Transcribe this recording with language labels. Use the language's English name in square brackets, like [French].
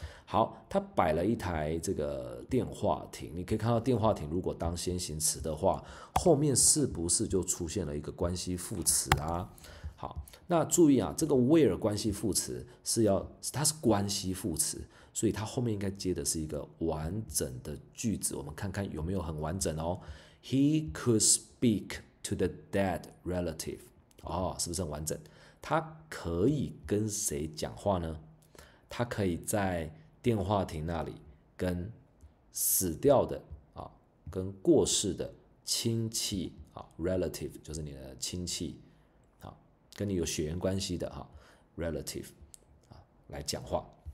[Chinese] 好，他摆了一台这个电话亭，你可以看到电话亭如果当先行词的话，后面是不是就出现了一个关系副词啊？好，那注意啊，这个 where 关系副词它是关系副词，所以它后面应该接的是一个完整的句子。我们看看有没有很完整哦。 [English] He could speak to the dead relative。 [Chinese] 哦，是不是很完整？他可以跟谁讲话呢？他可以在电话亭那里跟死掉的啊，跟过世的亲戚啊 ，relative 就是你的亲戚啊，跟你有血缘关系的哈 ，relative 啊来讲话。